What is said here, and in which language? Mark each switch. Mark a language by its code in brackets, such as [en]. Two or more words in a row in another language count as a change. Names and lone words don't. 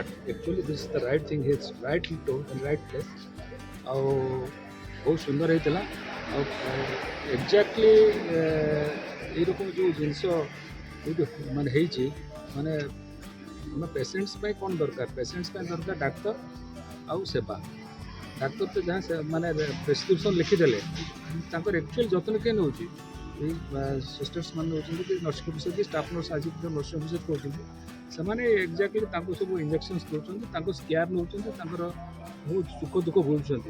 [en] Actually this is the right thing, he is rightly told in right place. [or] ଆଉ ବହୁତ ସୁନ୍ଦର ହେଇଥିଲା। ଆଉ ଏକ୍ଜାକ୍ଟଲି ଏଇରକମ ଯେଉଁ ଜିନିଷ ଏଇଠି ମାନେ ହେଇଛି, ମାନେ ଆମ ପେସେଣ୍ଟସ୍ ପାଇଁ କ'ଣ ଦରକାର, ପେସେଣ୍ଟସ୍ ପାଇଁ ଦରକାର ଡାକ୍ତର ଆଉ ସେବା। ଡାକ୍ତର ତ ଯାହା ମାନେ ପ୍ରେସ୍କ୍ରିପ୍ସନ୍ ଲିଖିଦେଲେ ତାଙ୍କର ଆକ୍ଚୁଆଲି ଯତ୍ନ କିଏ ନେଉଛି, ଏଇ ସିଷ୍ଟର୍ସ ମାନେ ନେଉଛନ୍ତି କି [en] nursing officer [or] କି [en] staff nurse [or] ଆଜି [en] nursing officer [or] କହୁଛନ୍ତି, ସେମାନେ ଏକ୍ଜାକ୍ଟଲି ତାଙ୍କୁ ସବୁ ଇଞ୍ଜେକ୍ସନ୍ସ ଦେଉଛନ୍ତି, ତାଙ୍କୁ କେୟାର ନେଉଛନ୍ତି, ତାଙ୍କର ବହୁତ ସୁଖ ଦୁଃଖ ବୁଝୁଛନ୍ତି।